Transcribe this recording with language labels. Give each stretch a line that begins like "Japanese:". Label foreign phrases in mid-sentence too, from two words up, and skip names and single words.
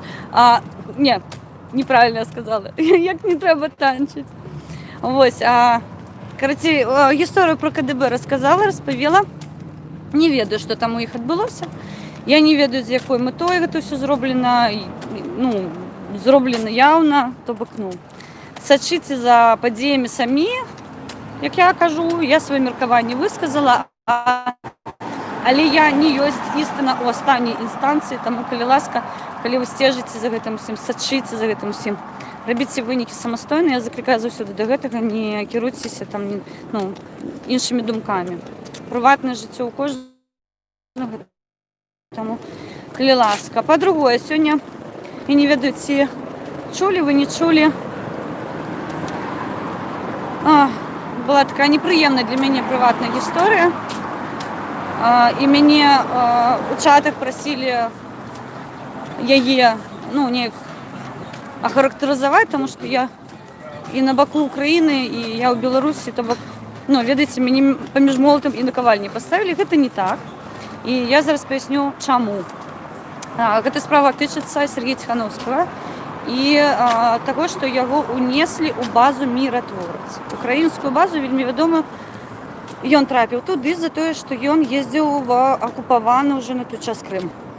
Ukrainian: Ні, неправильно я сказала, як не треба танчити. Ось, короче, історію про КДБ розповіла.
Belarusian: Не ведаю,
Ukrainian: що там у них відбулося.
Belarusian: Я не ведаю,
Ukrainian: з якою метою це все зроблено, ну, зроблено явно, тобто, ну,
Belarusian: сачыце за падзеямі самі, як я кажу, я сваё меркаванне высказала, але я не ёсць істына ў астатняй інстанцыі, таму, калі ласка, калі вы сцежыце за гэтым усім, сачыце за гэтым усім, рабіце вынікі самастойна, я заклікаю заўсёды да гэтага, не кіруйцеся там, ну, іншымі думкамі. Прыватнае жыццё ў кожнага, таму, калі ласка. Па-другое, сёння, я не ведаю, ці чулі вы, не чулі, была такая
Ukrainian: неприємна для мене приватна історія. І мене у чатах просили її, ну, не охарактеризувати, тому що я і на боку України, і я у Білорусі, то, ну, ведаеце, мені поміж молотом і наковальней поставили.
Belarusian: Гэта не так. І я зараз поясню, чому. Гэта справа тычыцца Сергея Ціхановскага. І того, што яго унеслі ў базу «Міратворац». Украінскую базу, вельмі вядома, ён трапіў туды за тое, што ён ездзіў в акупаваны ўжо на той час Крым.